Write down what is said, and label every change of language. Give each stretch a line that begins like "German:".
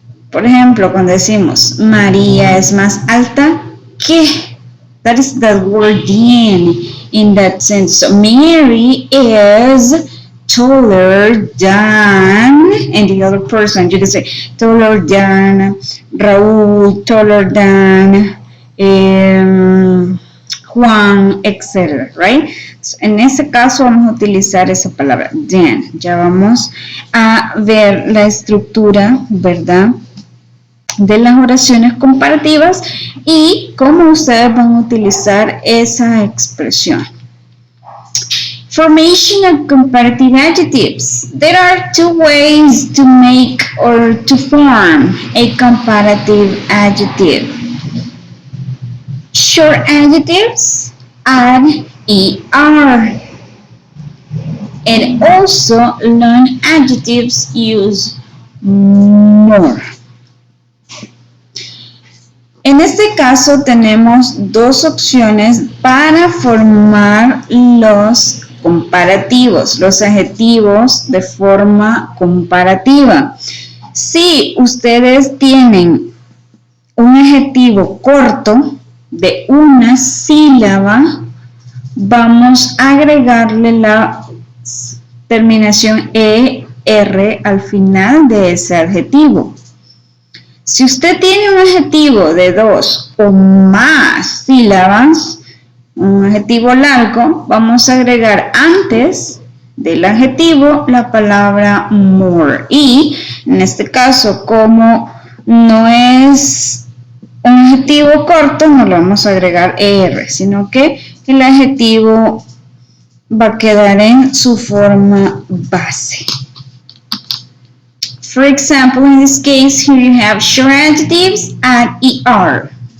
Spanish: Por ejemplo, cuando decimos María es más alta que,
English: that is the word than in that sense. So Mary is taller than, and the other person, you can say taller than Raúl, taller than Juan, etc., right?
Spanish: So, en ese caso vamos a utilizar esa palabra than. Ya vamos a ver la estructura, ¿verdad?, de las oraciones comparativas y cómo ustedes van a utilizar esa expresión.
English: Formation of comparative adjectives. There are two ways to make or to form a comparative adjective. Short adjectives add ER, and also long adjectives use more.
Spanish: En este caso tenemos dos opciones para formar los comparativos, los adjetivos de forma comparativa. Si ustedes tienen un adjetivo corto de una sílaba, vamos a agregarle la terminación ER al final de ese adjetivo. Si usted tiene un adjetivo de 2 o más sílabas, un adjetivo largo, vamos a agregar antes del adjetivo la palabra more. Y en este caso, como no es un adjetivo corto, no le vamos a agregar ER, sino que el adjetivo va a quedar en su forma base.
English: For example, in this case, here you have short adjectives at ER.